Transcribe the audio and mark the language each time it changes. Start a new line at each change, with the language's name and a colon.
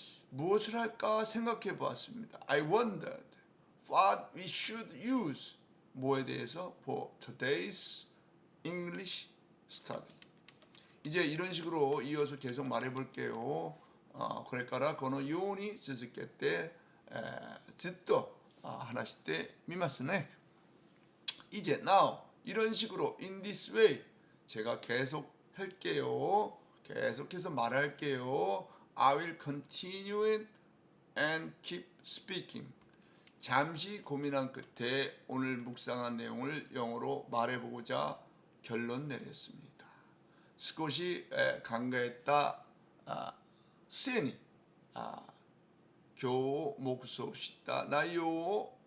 Korean: 무엇을 할까 생각해 보았습니다.
English: I wondered what we should use.
Korean: 뭐에 대해서
English: for today's English study.
Korean: 이제 이런 식으로 이어서 계속 말해 볼게요.
Japanese: これからこのように続けてずっと話してみますね.
Korean: 이제
English: now
Korean: 이런 식으로
English: in this way
Korean: 제가 계속 할게요. 계속해서 말할게요.
English: I will continue it and keep speaking.
Korean: 잠시 고민한 끝에 오늘 묵상한 내용을 영어로 말해보고자 결론 내렸습니다.
Japanese: 少し考えた末に今日黙想した内容を